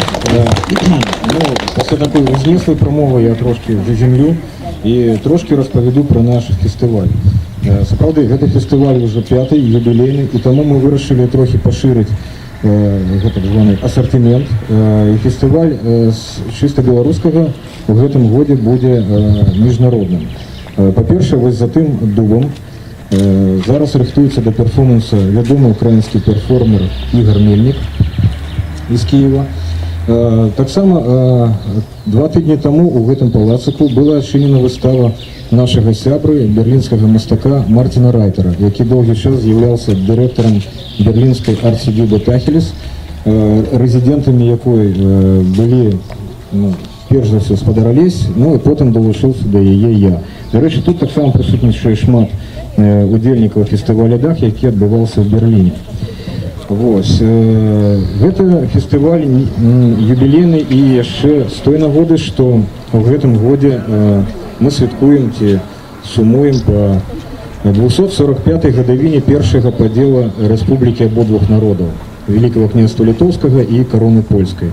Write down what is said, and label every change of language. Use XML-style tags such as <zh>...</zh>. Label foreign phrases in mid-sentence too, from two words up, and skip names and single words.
<uk>Ну, після такої зміслої промови я трошки заземлю і трошки розповіду про наш фестиваль. Справді, гэты фестиваль уже 5-й, юбілейний, і тому ми вирішили трохи поширити так званий асортимент.</uk> <be>І фестиваль з чисто беларускага в гэтым годзе будзе міжнародным. Па-перше, вось за тым дубам зараз рыхтуецца да перформанса вядомы украінскі перформер Ігор Мельнік</be> <ru>из Киева.</ru> <be>Таксама 2 тыдні таму у гэтым палацыку была адчынена выстава нашага сябры берлінскага мастака Мартина Райтера, які доўгі час з'яўляўся дырэктарам берлінскай арт-студыі Бетахелес, рэзідэнтамі якой былі</be> <uk>перш за все</uk> <be>спадар Алесь,</be> <uk>ну і потім долучився до яе я. До речі, тут так само присутнічає</uk> <be>шмат удзельнікаў фестываля «Дах», які адбываўся в Берліне. Вось. Гэта фестываль юбілейны і яшчэ з той нагоды, што ў гэтым годзе мы святкуем ці сумуем па 245-й гадавіне першага падзела Рэспублікі абодвух народаў,</be> <uk>Великого княства</uk> <be>Літоўскага і кароны польскай.</be>